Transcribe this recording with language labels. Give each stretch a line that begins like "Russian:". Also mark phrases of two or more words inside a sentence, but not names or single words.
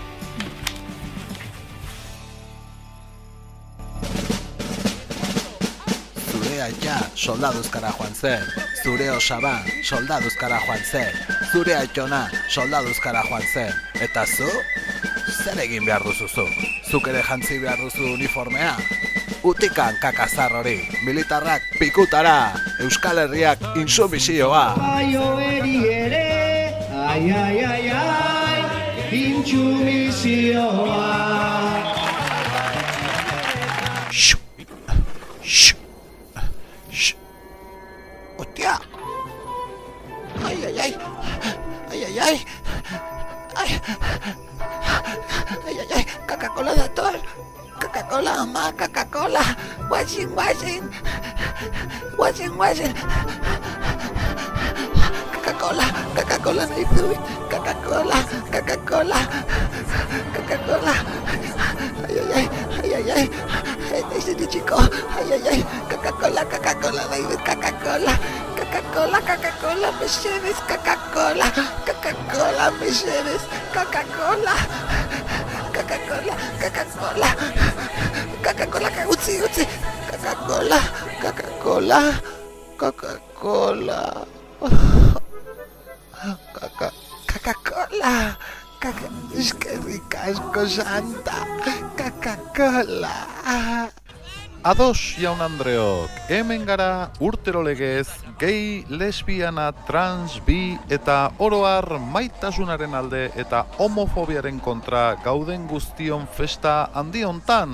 Basque: Zure aita soldaduzkara joan zen, zure osaba soldaduzkara joan zen, zure aitona soldaduzkara joan zen, eta zu? Zer egin behar duzu zu? Zuk ere jantzi behar duzu uniformea? Utikan kakazar hori, militarrak pikutara, Euskal Herriak insumisioa. Baio eri ere, ai, ai, ai, ai, intsumisioa. Hostia! Ai, ai, ai! Ai, ai, ai! Ai, ai, ai, ai! Coca-Cola dator! Coca-Cola, ama, Coca-Cola!
English: Washing, washing! Washing, washing!
Basque: Coca-Cola, Coca-Cola nahi dut! Coca-Cola, Coca-Cola! Coca-Cola! Ai, ai, ai! Ai, ai, ai! Nahi txiko! Ai, ai, ai! Coca-Cola, Coca-Cola nahi dut! Coca-Cola! Coca-Cola, Coca-Cola, mesedez! Coca-Cola! Coca-Cola, mesedez! Coca-Cola! Coca-Cola, Coca-Cola! Coca-Cola, utzi! Coca-Cola, Coca-Cola! Coca-Cola! Coca-Cola! Eskerrik asko santa! Coca-Cola! Ados jaun Andreok, hemen gara urtero legez, gay, lesbiana, trans, bi eta oroar maitasunaren alde eta homofobiaren kontra gauden guztion festa handi hontan.